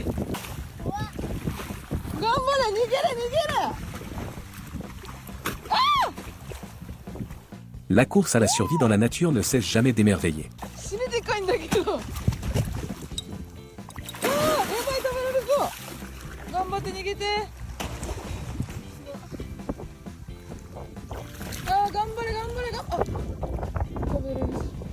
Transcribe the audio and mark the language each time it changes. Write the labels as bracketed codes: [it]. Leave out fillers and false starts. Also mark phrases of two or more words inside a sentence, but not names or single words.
[ja] 頑張れ、逃げる逃げる。 [fr] La course à la survie dans la nature ne cesse jamais d'émerveiller. [ja] 死にでかいんだけど。あー、やばい、食べられそう。頑張って逃げて。あー、頑張れ頑張れあ、食べれるし。